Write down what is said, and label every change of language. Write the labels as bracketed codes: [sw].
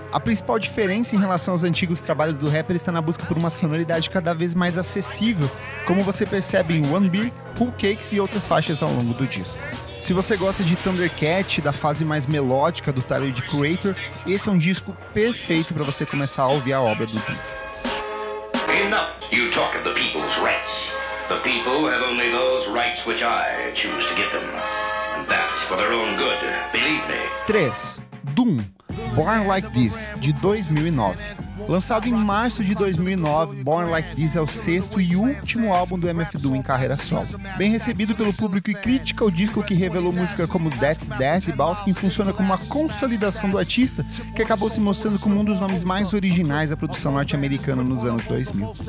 [pt] A principal diferença em relação aos antigos trabalhos do rapper está na busca por uma sonoridade cada vez mais acessível, como você percebe em One Beer, Cool Cakes e outras faixas ao longo do disco. Se você gosta de Thundercat, da fase mais melódica do Tyler, The Creator, esse é um disco perfeito para você começar a ouvir a obra do Doom. [en] Enough you talk of the people's rights. The people have only those rights which I choose to give them. And that's for their own good, believe me. [pt] 3. Doom, Born Like This, de 2009. Lançado em março de 2009, Born Like This é o sexto e último álbum do MF Doom em carreira solo. Bem recebido pelo público e crítica, o disco que revelou música como That's That e Balskin funciona como uma consolidação do artista, que acabou se mostrando como um dos nomes mais originais da produção norte-americana nos anos 2000.